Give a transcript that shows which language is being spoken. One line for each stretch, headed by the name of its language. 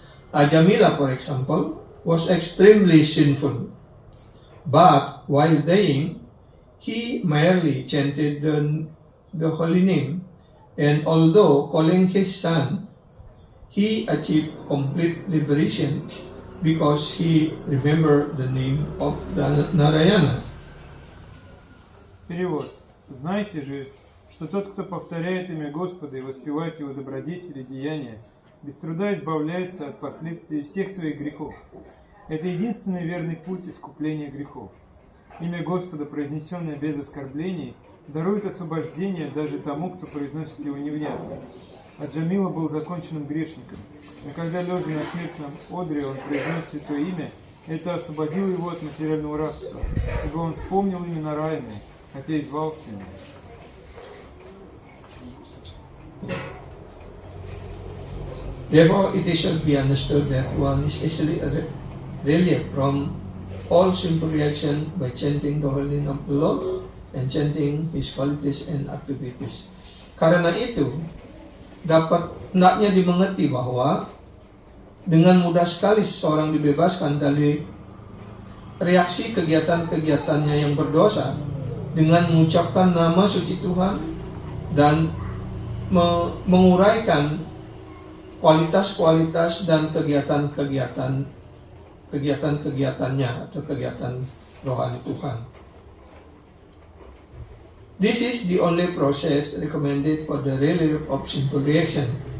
English: Ajamila, for example, was extremely sinful, but while dying, he merely chanted the holy name, and although calling his son, he achieved complete liberation because he remembered the name of Narayana.
Russian: Перевод. Знайте же, что тот, кто повторяет имя Господа и воспевает его добродетели и деяния, без труда избавляется от последствий всех своих грехов. Это единственный верный путь искупления грехов. Имя Господа, произнесенное без оскорблений, дарует освобождение даже тому, кто произносит его невнятно. Аджамила был законченным грешником, но когда лежа на смертном одре он произнес святое имя, это освободило его от материального рабства, ибо он вспомнил имя Нараяны, хотя и звался им.
English: Therefore, it should be understood that one is easily relieved from all sinful reaction by chanting the holy name of the Lord and chanting His qualities and activities.
Indonesian: Karena itu, dapat hendaknya dimengerti bahwa dengan mudah sekali seseorang dibebaskan dari reaksi kegiatan-kegiatannya yang berdosa dengan mengucapkan nama suci Tuhan dan menguraikan kualitas-kualitas dan kegiatan-kegiatannya atau kegiatan rohani Tuhan.
English: This is the only process recommended for the relief of sinful reaction.